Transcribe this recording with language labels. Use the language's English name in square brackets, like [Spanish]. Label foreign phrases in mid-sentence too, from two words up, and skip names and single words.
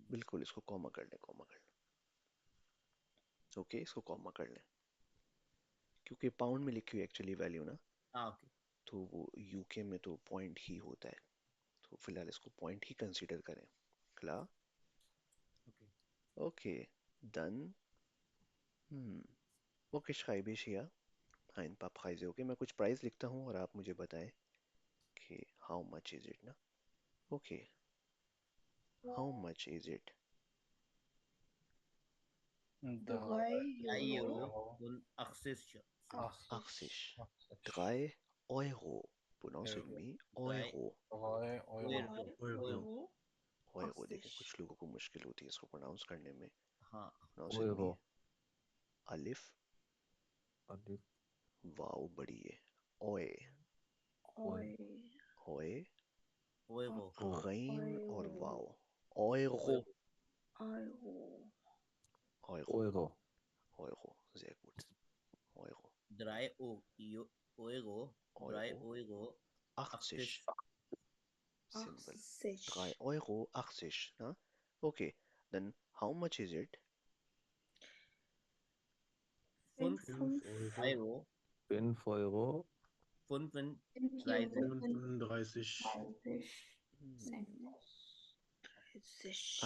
[Hindi] बिल्कुल, इसको कॉमा कर लें, कॉमा कर लें, ओके, इसको कॉमा कर लें, क्योंकि पाउंड में लिखी हुई एक्चुअली वैल्यू ना, हाँ ओके। तो वो यूके में तो पॉइंट ही होता है, तो फिलहाल इसको पॉइंट ही कंसीडर करें। क्ला ओके ओके, डन। ओके, [German] schreibe ich hier ein paar Preise, [Hindi] ओके। मैं कुछ प्राइस लिखता हूँ और आप मुझे बताएं कि [English] how much is it [Hindi] ना, ओके। [English] how much is it? 2 [Hindi] 3 यूरो Euro [German] und 80 80, 3 Euro, [English] pronounce with me, [German] 3 Euro, Euro Euro [Hindi] Euro। देखें 80 कुछ लोगों को मुश्किल होती है इसको प्रोनाउंस करने में, हाँ। [English] pronounce with me, [Hindi] अलिफ वाव बड़ी है, ओए Euro होए, Euro. गैन और Euro. वाव, ओएगो, Euro. ओएगो, Euro. ओएगो, [German] sehr gut, [Hindi] ओएगो, [German] Drei Euro. Drei Euro, Euro. 80 symbol, 80. 3,80 Euro, [English] huh? Okay, then how much is it? [German] 5 Euro. Euro. 5 Euro. 35 35 Hmm. 30.